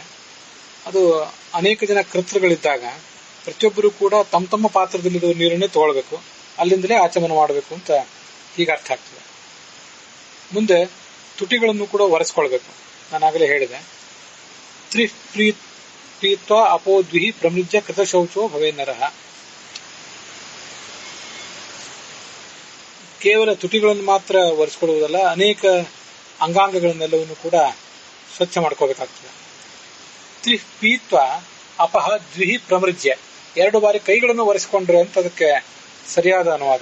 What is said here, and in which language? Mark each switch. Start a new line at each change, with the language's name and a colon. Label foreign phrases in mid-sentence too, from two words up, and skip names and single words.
Kannada: ಅದು ಅನೇಕ ಜನ ಕರ್ತೃಗಳಿದ್ದಾಗ ಪ್ರತಿಯೊಬ್ಬರು ಕೂಡ ತಮ್ಮ ತಮ್ಮ ಪಾತ್ರದಲ್ಲಿರುವ ನೀರನ್ನೇ ತಗೊಳ್ಬೇಕು, ಅಲ್ಲಿಂದಲೇ ಆಚಮನ ಮಾಡಬೇಕು ಅಂತ ಹೀಗೆ ಅರ್ಥ ಆಗ್ತದೆ. ಮುಂದೆ ತುಟಿಗಳನ್ನು ಕೂಡ ಒರೆಸ್ಕೊಳ್ಬೇಕು. ನಾನಾಗಲೇ ಹೇಳಿದೆ,
Sanskrit: ತ್ರಿಪ್ರೀತ್ವ ಅಪೋದ್ವಿಹಿ ಪ್ರಮೃಜ್ಯ ಕೃತ ಶೌಚೋ ಭವೇ ನರಃ.
Kannada: ಕೇವಲ ತುಟಿಗಳನ್ನು ಮಾತ್ರ ಒರೆಸ್ಕೊಳ್ಳುವುದಲ್ಲ, ಅನೇಕ ಅಂಗಾಂಗಗಳನ್ನೆಲ್ಲವನ್ನು ಕೂಡ ಸ್ವಚ್ಛ ಮಾಡ್ಕೋಬೇಕಾಗ್ತದೆ.
Sanskrit: ತ್ರಿಪೀತ್ವ ಅಪಹ ದ್ವಿಹಿ ಪ್ರಮೃಜ್ಯ,
Kannada: 2 ಬಾರಿ ಕೈಗಳನ್ನು ಒರೆಸಿಕೊಂಡ್ರೆ ಅಂತ ಅದಕ್ಕೆ ಸರಿಯಾದ ಅನುವಾದ.